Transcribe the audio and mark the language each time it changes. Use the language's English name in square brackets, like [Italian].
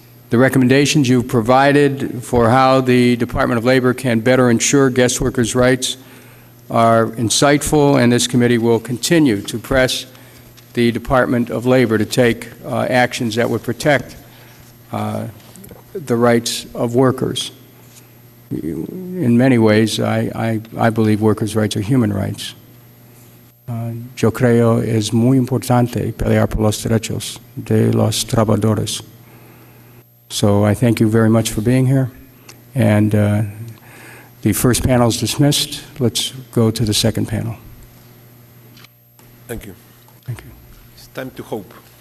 [English] The recommendations you've provided for how the Department of Labor can better ensure guest workers' rights are insightful, and this committee will continue to press the Department of Labor to take actions that would protect the rights of workers. In many ways, I believe workers' rights are human rights. [Spanish] Yo creo es muy importante pelear por los derechos de los trabajadores. [English] So I thank you very much for being here. And the first panel is dismissed. Let's go to the second panel. Thank you. Thank you. It's time to hope.